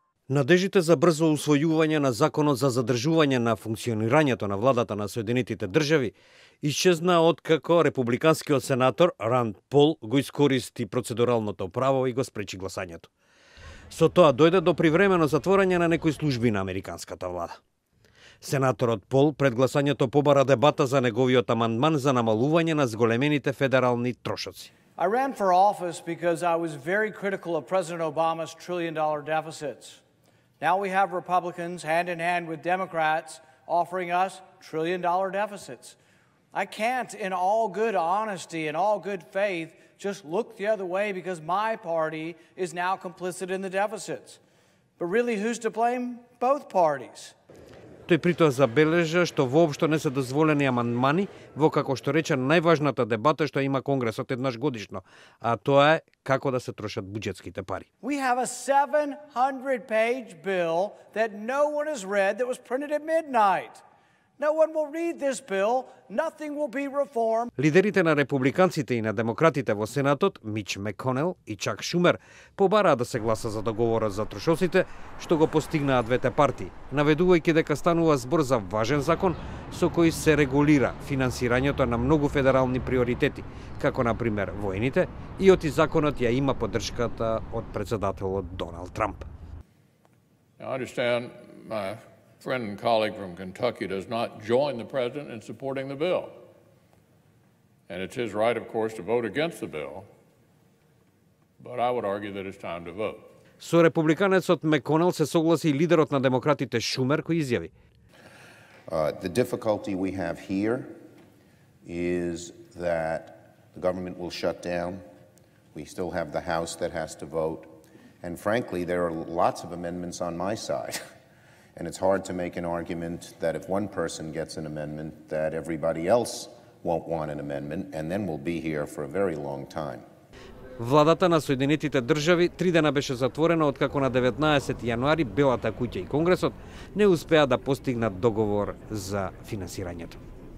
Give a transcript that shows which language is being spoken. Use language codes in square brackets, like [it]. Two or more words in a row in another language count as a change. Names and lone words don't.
[mk] Надежите за брзо усвојување на законот за задржување на функционирањето на владата на Соединетите држави исчезна откако републиканскиот сенатор Ранд Пол го искористи процедуралното право и го спречи гласањето. Со тоа дојде до привремено затворање на некои служби на американската влада. Сенаторот Пол пред гласањето побара дебата за неговиот амандман за намалување на зголемените федерални трошоци. [en] I ran for office because I was very critical of President Obama's trillion-dollar deficits. Now we have Republicans hand in hand with Democrats offering us trillion-dollar deficits. I can't, in all good honesty and all good faith, just look the other way because my party is now complicit in the deficits. But really, who's to blame? Both parties. [mk] Тој притоа забележа што воопшто не се дозволени амандмани во, како што рече, најважната дебата што има Конгресот еднаш годишно, а тоа е како да се трошат буџетските пари. [en] We have a 700-page bill that no one has read that was printed at midnight. No one will read this bill. Nothing will be reformed. [mk] Лидерите на републиканците и на демократите во Сенатот, Мич Меконел и Чак Шумер, побараа да се гласа за договорот за трошоците, што го постигнаа двете партии, наведувајќи дека станува збор за важен закон со кој се регулира финансирањето на многу федерални приоритети, како на пример воените, и оти законот ја има поддршката од председателот Доналд Трамп. [en] I understand my friend and colleague from Kentucky does not join the president in supporting the bill. And it's his right, of course, to vote against the bill. But I would argue that it's time to vote. [mk] Со републиканецот Меконел се согласи и лидерот на демократите Шумер, кој изјави: [en] The difficulty we have here is that the government will shut down. We still have the House that has to vote. And frankly, there are lots of amendments on my side. And it's hard to make an argument that if one person gets an amendment, that everybody else won't want an amendment, and then we'll be here for a very long time. [mk] Владата на Соединетите држави 3 дена беше затворена откако на 19 јануари Белата куќа и Конгресот не успеа да постигнат договор за финансирањето.